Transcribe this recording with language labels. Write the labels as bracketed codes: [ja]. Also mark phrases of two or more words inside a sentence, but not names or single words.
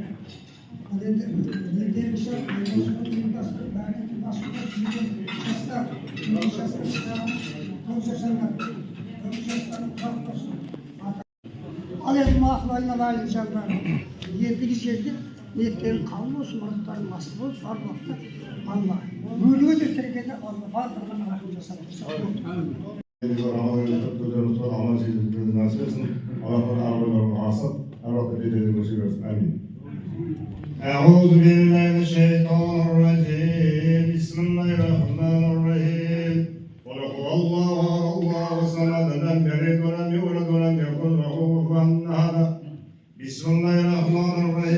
[kk] Ал енді міндеті сол, ал енді мақұл айналайын жандар, ендігі жерде ниеттерің қабыл болсын, мұраттарың асыл болсын, бар уақытта Алла өліге де тірегенде Алла барлығына рахым жасап тұрсын. [ar] أعوذ بالله من الشيطان الرجيم بسم الله الرحمن الرحيم قل هو الله الصمد لم يلد ولم يولد ولم يكن له كفوا أحد بسم الله الرحمن